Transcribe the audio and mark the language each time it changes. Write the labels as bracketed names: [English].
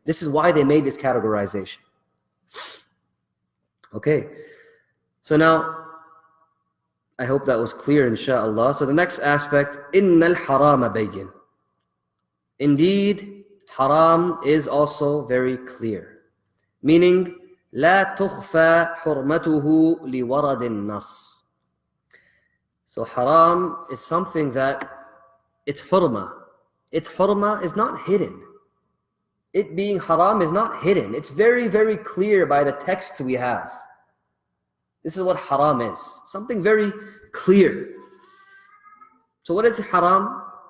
[English] This is why they made this categorization. Okay, so now, I hope that was clear, inshaAllah. So the next aspect, [Arabic] إِنَّ الْحَرَامَ بَيِّنٌ. [English] Indeed, haram is also very clear. Meaning, [Arabic] لَا تُخْفَى حُرْمَتُهُ لِوَرَدِ النَّص. [English] So haram is something that, it's hurma. Its hurma is not hidden. It being haram is not hidden. It's very, very clear by the texts we have. This is what haram is. Something very clear. So what is haram?